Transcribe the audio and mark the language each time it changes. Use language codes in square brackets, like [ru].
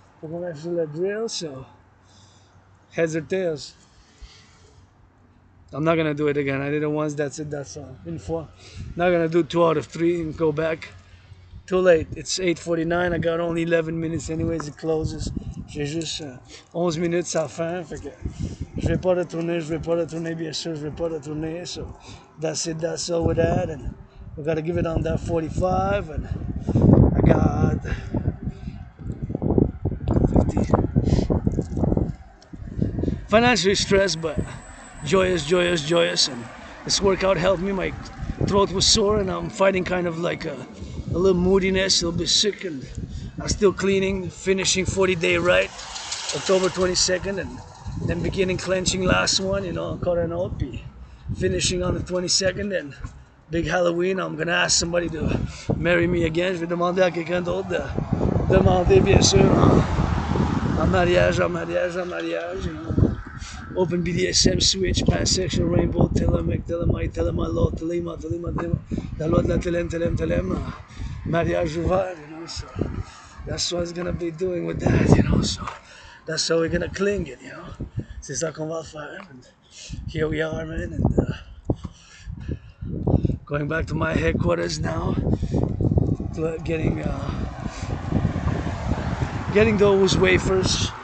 [en] We're gonna have to do that drill, so heads or tails. I'm not gonna do it again. I did it once, that's it, that's all. [fr] Une fois. [en] Not gonna do 2 out of 3 and go back. Too late. It's 8:49. I got only 11 minutes anyways, it closes. [fr] J'ai juste 11 minutes à fin, fait que je vais pas retourner, bien sûr, je vais pas retourner. [en] So that's it, that's all with that. And we gotta give it on that 45, and I got 50. Financially stressed, but joyous, joyous, joyous, and this workout helped me. My throat was sore, and I'm fighting kind of like a little moodiness, a little bit sick, and I'm still cleaning, finishing 40-day rite, October 22nd, and then beginning clenching last one, you know, [fr] encore un autre, puis [en] finishing on the 22nd, and big Halloween. I'm gonna ask somebody to marry me again. [fr] Je vais demander à quelqu'un d'autre de demander, bien sûr, en mariage, you know. [en] Open BDSM switch, pansexual, rainbow, Thelema, law, Thelema, [fr] la loi de la Thelema, mariage ouvert, [en] you know, so that's what it's gonna be doing with that, you know, so that's how we're gonna cling it, you know. [fr] C'est ça qu'on va faire, [en] and here we are, man, and going back to my headquarters now, to getting those wafers.